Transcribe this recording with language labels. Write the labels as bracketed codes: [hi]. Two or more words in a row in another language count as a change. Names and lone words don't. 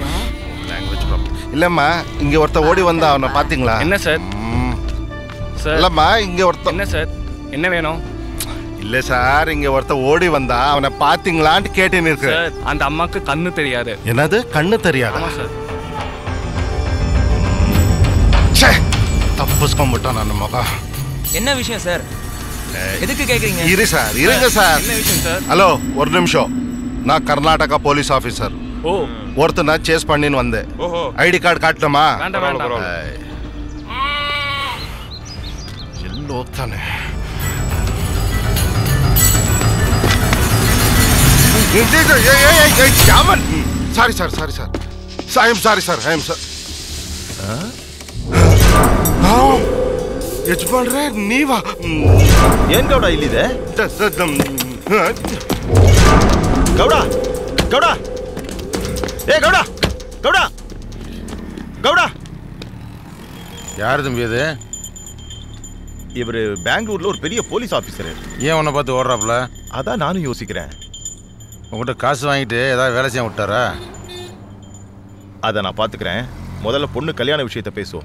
[ta] இல்லம்மா, இங்க ஒருத்த ஓடி வந்தா, அவனை பாத்தீங்களா? என்ன சார்? இல்லம்மா, இங்க ஒருத்த. என்ன சார், என்ன வேணும்? இல்ல சார், இங்க ஒருத்த ஓடி வந்தா, அவனை பாத்தீங்களான்னு கேட்டேன்னு இருக்கு. அந்த அம்மாக்கு கண்ணு தெரியாது. என்னது கண்ணு தெரியாது? ஆமா சார். [kn] தப்புஸ்ಕೊಂಡ್ಬಿಟ್ಟ ನನ್ನ ಮಗ. [ta] என்ன விஷயம் சார்? எதுக்கு கேக்குறீங்க? இரு சார், இருங்க சார். என்ன விஷயம் சார்? ஹலோ, ஒரு நிமிஷம். நான் கர்நாடகா [en] police officer. [ta] ஓ. ஒருத்தர் நான் சேஸ் பண்ணின்னு வந்தேன். ஓஹோ. [en] ID card [ta] காட்டணுமா? வேண்டாம் வேண்டாம். எல்லோ தானே. [en] sorry sir sorry sir I am sorry sir I am sir [kn] ಯಜಮಾನ್ರೆ ನೀವಾ ಏನ್ ಗೌಡ ಇಲ್ಲಿದೆ ಗೌಡ ಗೌಡ ಏ ಗೌಡ ಗೌಡ ಗೌಡ [ta] யார் தம்பி அது? இவர் பெங்களூர்ல ஒரு பெரிய [en] police officer. [ta] ஏன் உன்னை பார்த்து ஓடுறாப்புல? அதான் நானும் யோசிக்கிறேன். உங்கள்கிட்ட காசு வாங்கிட்டு ஏதாவது வேலை செய்ய விட்டாரா? அதை நான் பார்த்துக்கிறேன். முதல்ல பொண்ணு கல்யாண விஷயத்தை பேசுவோம்.